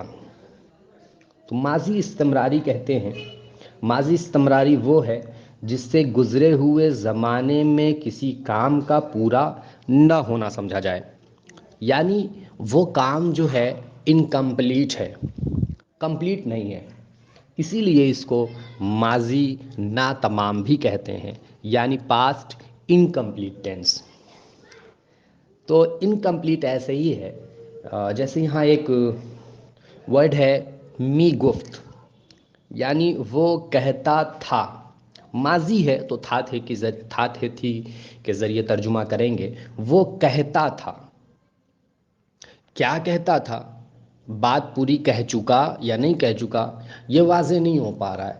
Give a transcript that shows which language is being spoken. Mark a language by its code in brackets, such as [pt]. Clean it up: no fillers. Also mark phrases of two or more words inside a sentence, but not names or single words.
[ur] تو ماضی استمراری کہتے ہیں، ماضی استمراری وہ ہے جس سے گزرے ہوئے زمانے میں کسی کام کا پورا نہ ہونا سمجھا جائے، یعنی وہ کام جو ہے انکمپلیٹ ہے، کمپلیٹ نہیں ہے، اسی لیے اس کو ماضی ناتمام بھی کہتے ہیں، یعنی [en] past incomplete tense. [ur] تو انکمپلیٹ ایسے ہی ہے، جیسے یہاں ایک ورڈ ہے [fa] می گفت، [ur] یعنی وہ کہتا تھا۔ ماضی ہے تو تھا تھے تھی کے ذریعے ترجمہ کریں گے۔ وہ کہتا تھا، کیا کہتا تھا؟ بات پوری کہہ چکا یا نہیں کہہ چکا یہ واضح نہیں ہو پا رہا ہے۔